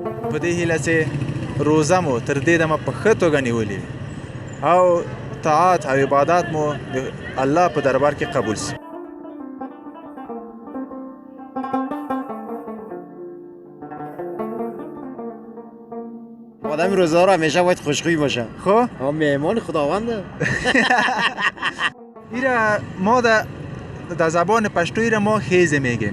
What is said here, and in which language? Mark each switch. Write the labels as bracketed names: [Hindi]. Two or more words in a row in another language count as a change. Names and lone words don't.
[Pashto] په دې هیله چې روزه مو تر دې دمه په ښه توګه نیولې او طاعت او عبادات مو د الله په دربار کې قبول شي. [Persian] آدم روزدار همیشه باید خوشخوی باشه. خب مهمان خداونده. ایره ما در زبان پشتو ایره ما خیزه میگیم.